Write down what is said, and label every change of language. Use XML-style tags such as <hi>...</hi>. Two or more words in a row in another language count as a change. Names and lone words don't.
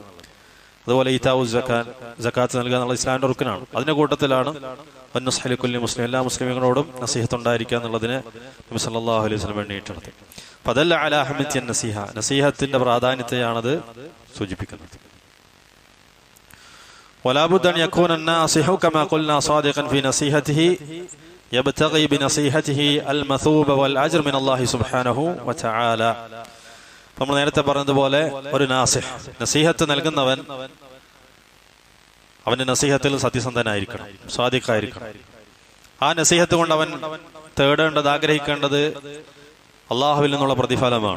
<ml>അതുപോലെ</ml> <ar>إيتاء الزكاة,</ar> <ml>സക്കാത്ത് നൽകുക എന്നുള്ളത് ഇസ്ലാമിന്റെ റുക്നാണ്. അതിന്റെ കൂട്ടത്തിലാണ്</ml> <ar>والنصح لكل مسلم,</ar> <ml>എല്ലാ മുസ്ലിമീങ്ങളോടും നസീഹത്ത് ഉണ്ടായിരിക്കുക എന്നുള്ളതിന് നബി</ml> <ar>صلى الله عليه وسلم</ar> <ml>എണ്ണിയിട്ടുള്ളത്.</ml> <ar>فدل على أهمية النصيحة,</ar> <ml>നസീഹത്തിന്റെ പ്രാധാന്യത്തെയാണത് സൂചിപ്പിക്കുന്നത്.</ml> <ar>ولا بد أن يكون الناصح كما قلنا صادقا في نصيحته يبتغي بنصيحته المثوبة والأجر من الله سبحانه وتعالى.</ar> <ml>നമ്മൾ നേരത്തെ പറഞ്ഞതുപോലെ ഒരു നാസിഹ്, നസീഹത്ത് നൽകുന്നവൻ അവന്റെ നസീഹത്തിൽ സത്യസന്ധനായിരിക്കണം, സ്വാദിഖായിരിക്കണം. ആ നസീഹത്ത് കൊണ്ട് അവൻ തേടേണ്ടത്, ആഗ്രഹിക്കേണ്ടത് അള്ളാഹുവിൽ നിന്നുള്ള പ്രതിഫലമാണ്.</ml>